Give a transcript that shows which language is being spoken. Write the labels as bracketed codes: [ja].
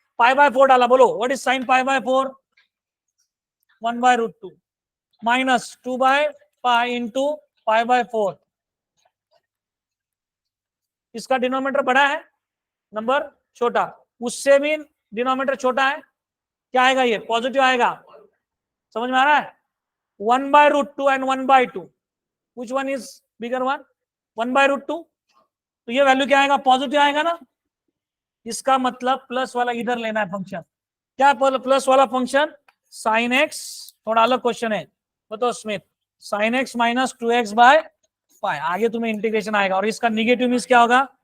[hi] पाई/4 डाला, बोलो [en] What is sine पाई/4? [hi] 1/√2 minus 2/पाई into पाई/4। इसका डिनोमिनेटर बड़ा है, नंबर छोटा, उससे भी डिनोमिनेटर छोटा है, क्या आएगा? ये पॉजिटिव आएगा। समझ में आ रहा है? [en] 1/√2 and 1/2, which one is bigger one? [hi] 1/√2। तो ये वैल्यू क्या आएगा? पॉजिटिव आएगा ना। इसका मतलब प्लस वाला इधर लेना है फंक्शन। क्या प्लस वाला फंक्शन? साइन एक्स, थोड़ा अलग क्वेश्चन है, बताओ Smith. Sine x minus 2x by pi, आगे तुम्हें इंटीग्रेशन आएगा, और इसका निगेटिव मीन्स क्या होगा?